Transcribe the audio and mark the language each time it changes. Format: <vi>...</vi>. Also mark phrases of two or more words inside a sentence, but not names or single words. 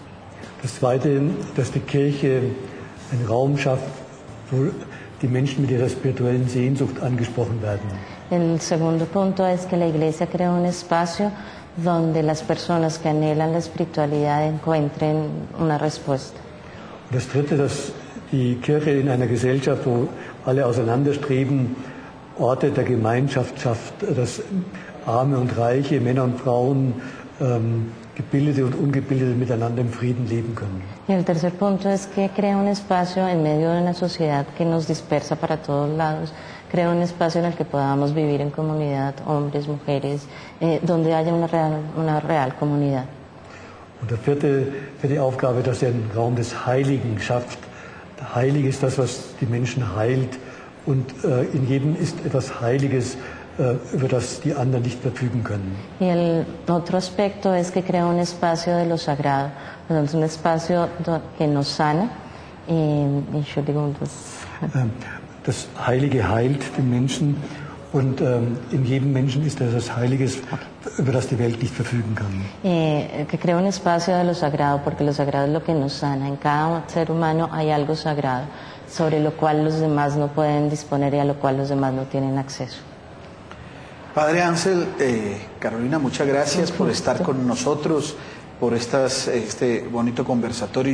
<de>Das Zweite, dass die Kirche einen Raum schafft, wo die Menschen mit ihrer spirituellen Sehnsucht angesprochen werden.</de> <es>El segundo punto es que la Iglesia crea un espacio donde las personas que anhelan la espiritualidad encuentren una respuesta.</es> <de>Und das Dritte, dass die Kirche in einer Gesellschaft, wo alle auseinanderstreben, Orte der Gemeinschaft schafft, dass Arme und Reiche, Männer und Frauen, Gebildete und Ungebildete miteinander im Frieden leben können.</de> <es>Y el tercer punto es que crea un espacio en medio de una sociedad que nos dispersa para todos lados, crea un espacio en el que podamos vivir en comunidad, hombres, mujeres, donde haya una real comunidad.</es> <de>Und der vierte Aufgabe, dass er einen Raum des Heiligen schafft. Heilig ist das, was die Menschen heilt, und in jedem ist etwas Heiliges, über das die anderen nicht verfügen können.</de> <es>Y el otro aspecto es que crea un espacio de lo sagrado, entonces un espacio que nos sana.</es> <de>Entschuldigung, Das Heilige heilt den Menschen, und in jedem Menschen ist etwas Heiliges, über das die Welt nicht verfügen kann.</de> <es>Que crea un espacio de lo sagrado, porque lo sagrado es lo que nos sana. En cada ser humano hay algo sagrado, sobre lo cual los demás no pueden disponer y a lo cual los demás no tienen acceso. Padre Ansel, Carolina, muchas gracias por estar con nosotros, por este bonito conversatorio.</es>